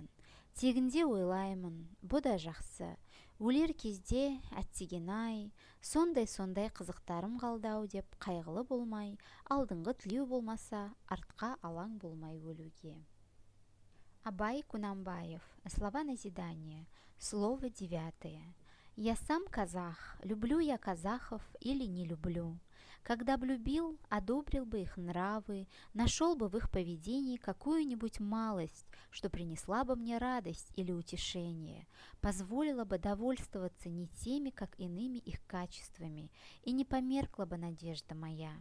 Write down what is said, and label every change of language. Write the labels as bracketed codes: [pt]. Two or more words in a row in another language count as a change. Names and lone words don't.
[kk] Тегінде ойлаймын, бұ да жақсы. Өлер кезде әттеген-ай, сондай қызықтарым қалды-ау деп қайғылы болмай, алдыңғы тілеу болмаса, артқа алаң болмай өлуге. Абай Құнанбаев. [ru] Слова назидания. Слово 9. Я сам казах, люблю я казахов или не люблю. Когда б любил, одобрил бы их нравы, нашел бы в их поведении какую-нибудь малость, что принесла бы мне радость или утешение, позволила бы довольствоваться не теми, как иными их качествами, и не померкла бы надежда моя.